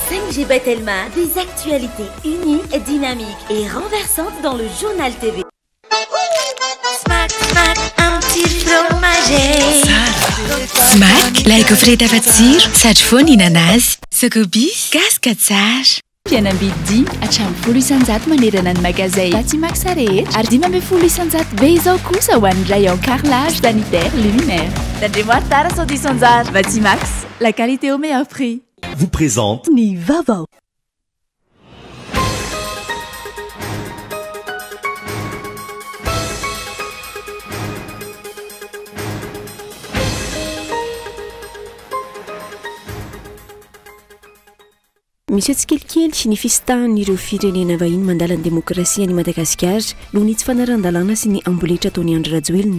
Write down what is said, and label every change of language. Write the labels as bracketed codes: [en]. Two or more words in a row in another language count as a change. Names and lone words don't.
[fr] Angie Bettelma, des actualités uniques, dynamiques et renversantes dans le journal TV. Smack, smack, un petit fromager. [mg] Smack, like frita fatsiro, sady foana ihinana azy. Sakobis, gasika tsara. Fianambidy hatramin'ny 10 isanjato manerana ny magazay Batimax rehetra ary 10 isanjato be izao kosa ho an'ny [fr] rayon carrelage sanitaire luminaire. [mg] Tandremo tara sao isanjato. Batimax, [fr] la qualité au meilleur prix. Vous présente [mg] Ny vaovao. Misy atsikelikely ny fisitahan'ireo firenena vahiny mandala ny demokrasia any Madagasikara noho ny tsy fanaran-dalàna sy ny amboletra ataon'ny Andry Rajoelina.